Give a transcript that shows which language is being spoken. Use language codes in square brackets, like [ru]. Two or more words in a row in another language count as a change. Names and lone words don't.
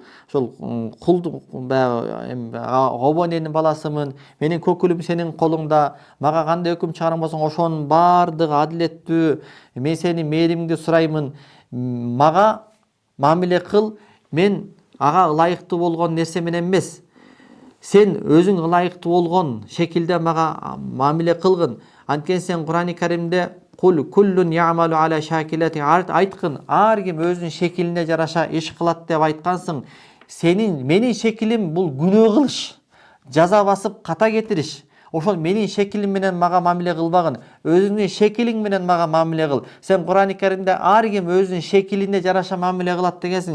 [ky] Ошол кулду обоненин баласымын, менин көкүлүм сенин колуңда, мага кандай өкүм чыгарган болсоң ошонун баардыгы адилеттүү. Мен сенин мээримиңди сураймын, мага мамиле кыл, мен ага ылайыктуу болгон нерсе менен эмес, сен өзүң ылайыктуу болгон шекилде мага мамиле кылгын. Анткени сен Кур'ан-ы Каримде [ar] قل كل يعمل على شاكلته [ky] айткын, ар ким өзүнүн шекилине жараша иш кылат деп айткансың. Менин шекилим бул күнөө кылыш, жаза басып ката кетириш. Ошол менин шекилим менен мага мамиле кылбагын, өзүңдүн шекилиң менен мага мамиле кыл. Сен Кур'ан-ы Каримде ар ким өзүнүн шекилине жараша мамиле кылат дегенсиң.